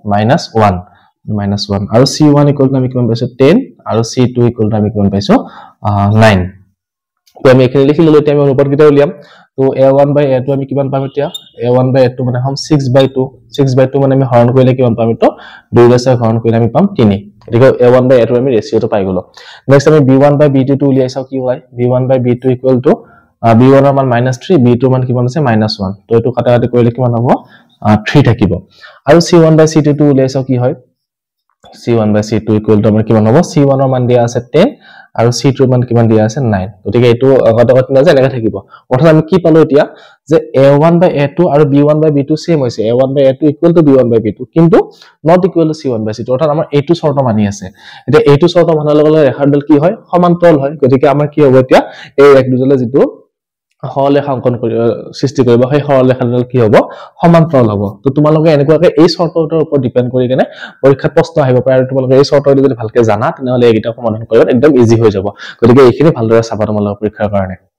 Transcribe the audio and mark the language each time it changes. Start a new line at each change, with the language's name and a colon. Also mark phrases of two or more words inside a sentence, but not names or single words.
Assamese: -1 আৰু c1
English: equal to
Assamese: আমি কিমান পাইছো 10 আৰু c2
English: equal to
Assamese: আমি কিমান পাইছো 9 তো আমি এখানে লিখি ললো এতিয়া আমি অনুপাত কিটা উলিয়াম তো a1 by a2 আমি কিমান পাম এতিয়া a1 by a2 মানে হম 6/2 মানে আমি হৰণ কৰিলে কিমান পাম তো 2 ৰে হৰণ কৰিলে আমি পাম 3 এটিকে a1 by a2 আমি ৰেশিওটো পাই গলো নেক্সট আমি b1 by b2 টো উলিয়াই চাও কি হয় b1 by b2
English: equal to
Assamese: b1 ৰ মান -3 b2 মান কিমান আছে -1 তো এটো কাটাকাটি কৰিলে কিমান হ'ব 3 থাকিব আৰু c1 by c2 টো উলিয়াই চাও কি হয় c1 by c2
English: equal to
Assamese: আমাৰ কিমান হ'ব c1 ৰ মান দিয়া আছে 10 আৰু c2 ৰ মান কিমান দিয়া আছে 9 গতিকে এটো কাটাকাটি না যায় এনেকা থাকিব অৰ্থাৎ আমি কি পালো এতিয়া যে a1 by a2 আৰু b1 by b2 সেম হৈছে a1 by a2
English: equal to
Assamese: b1 by b2 কিন্তু
English: not equal to c1 by c2
Assamese: অৰ্থাৎ আমাৰ এটো শৰ্ত মানি আছে এতিয়া এটো শৰ্ত মানাৰ লগে লগে ৰেখাৰ ডাল কি হয় সমান্তৰাল হয় গতিকে আমাৰ কি হ'ব এতিয়া এই এক দুজলে যেটো সৰল ৰেখা অঙ্কন সৃষ্টি কৰিব সেই সৰল ৰেখাডাল কি হ'ব সমান্তৰাল হ'ব তো তোমালোকে এনেকুৱাকে এই শৰ্তটোৰ ওপৰত ডিপেন্ড কৰি কেনে পৰীক্ষাত প্ৰশ্ন আহিব পাৰে আৰু তোমালোকে এই শৰ্তটো যদি ভালকে জানা তেনেহলে এইটা সমাধান কৰিব একদম ইজি হৈ যাব গতিকে এইখিনি ভালদৰে চাবা তোমালোকৰ পৰীক্ষাৰ কাৰণে